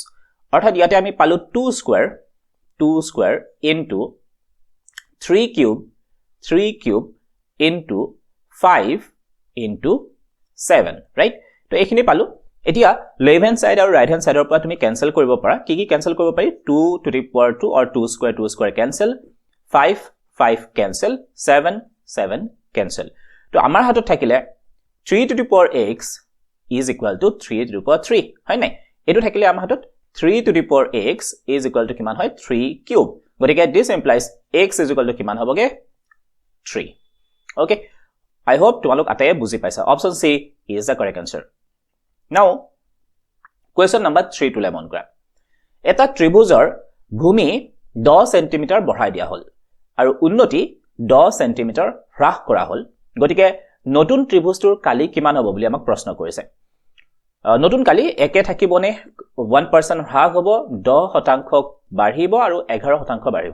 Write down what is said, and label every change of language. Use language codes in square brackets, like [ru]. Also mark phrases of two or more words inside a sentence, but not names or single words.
[as] অৰ্থাৎ ইয়াতে আমি পালো [en] 2 square into 3 cube into 5 into 7, [as] ৰাইট? তো এইখিনি পালো। এতিয়া [en] left hand side [as] আৰু [en] right hand sideৰ [as] পৰা তুমি ক্যান্সেল কৰিব পাৰা। কি ক্যান্সেল কৰিব পাৰি [en] 2 to the power 2 or 2 square cancel, 5 cancel, 7 cancel। [as] তো আমাৰ হাতত থাকিলে [en] 3 to the power x is equal to 3 to the power 3, [as] হয় নাই? এটো থাকিলে আমাৰ হাতত [en] 3 to the power x is equal to [as] কিমান হয় 3 কিউব। [en] গতিকে this implies x is equal to [as] কিমান হ'বগে 3। ওকে, [en] I hope [as] তোমালোক আটায়ে বুজি পাইছা। অপচন [en] C is the correct answer. Now question number 3 to [as] লেমন কৰা। এটা ত্ৰিভুজৰ ভূমি 10 সেন্টিমিটাৰ বঢ়াই দিয়া হ'ল আৰু উন্নতি 10 সেন্টিমিটাৰ হ্ৰাস কৰা হ'ল। গতিকে নতুন ত্ৰিভুজটোৰ কালি কিমান হ'ব বুলি আমাক প্ৰশ্ন কৰিছে। নতুন কালি একে থাকিবনে 1% হ্ৰাস হ'ব, 10% বাঢ়িব আৰু 11% বাঢ়িব।